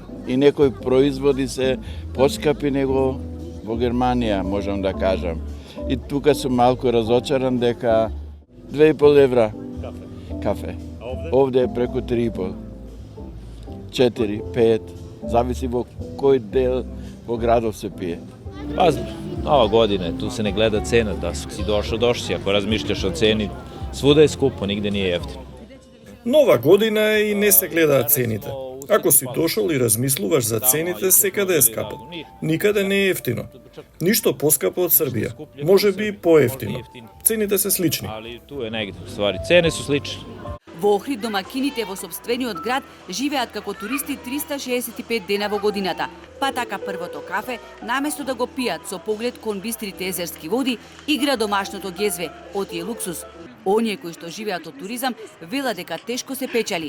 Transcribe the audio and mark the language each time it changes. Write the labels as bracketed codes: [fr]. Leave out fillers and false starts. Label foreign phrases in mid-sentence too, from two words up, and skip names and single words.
[mk] И некои производи се поскапи него во Германија, можам да кажам. И тука сум малку разочаран дека 2,5 евра кафе. Овде е преку 3,5. 4, 5, зависи во кој дел во градов се пие. [sr] Pa, nova godina, tu se ne gleda cena, da si došao si, ako razmišljaš o ceni, svuda je skupo, nigde nije jeftino. [mk] Нова година е и не се гледаат цените. Ако си дошол и размислуваш за цените, секаде е скапо. Никаде не е ефтино. Ништо поскапо од Србија. Може би поевтино. Цените се слични. [sr] Ali tu je negde, u stvari, cene su slične. [mk] Во Охрид домакините во сопствениот град живеат како туристи 365 дена во годината. Па така првото кафе, наместо да го пијат со поглед кон бистрите езерски води, игра домашното гезве, оти е луксус. Оние кои што живеат од туризам велат дека тешко се печали.